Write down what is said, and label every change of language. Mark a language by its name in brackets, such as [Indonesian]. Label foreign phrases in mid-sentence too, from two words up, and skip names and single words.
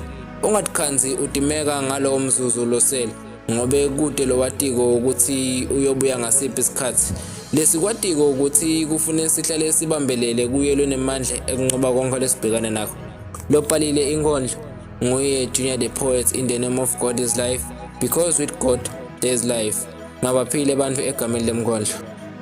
[Swati] Ungathikhanzi udimeka ngalo mzuzu losele ngobe kude lo watiko ukuthi uyobuya ngasiphi isikhathi. Lesikwatiko ukuthi kufune sihlale sibambelele kuye lonemandla ekunqoba konke lesibhekane nakho. Lobhalile inkondlo nguye Junior the Poet. [English] In the name of God is life, because with God there is life. [Swati] Ngabaphile abantu egameni lemkondlo.